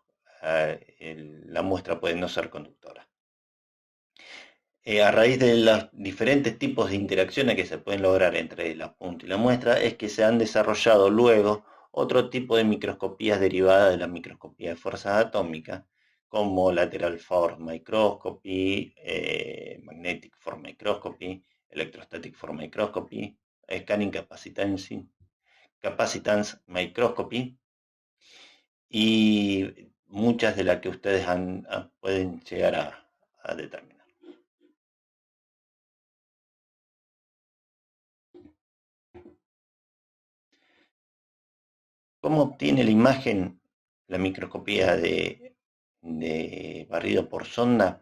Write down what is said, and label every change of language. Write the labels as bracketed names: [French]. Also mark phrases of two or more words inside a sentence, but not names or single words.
[Spanish] La muestra puede no ser conductora. A raíz de los diferentes tipos de interacciones que se pueden lograr entre la punta y la muestra, es que se han desarrollado luego otro tipo de microscopías derivadas de la microscopía de fuerzas atómicas, como [English] Lateral Force Microscopy, Magnetic Force Microscopy, Electrostatic Force Microscopy, Scanning Capacitance Microscopy, [Spanish] y muchas de las que ustedes pueden llegar a determinar. ¿Cómo obtiene la imagen la microscopía de barrido por sonda?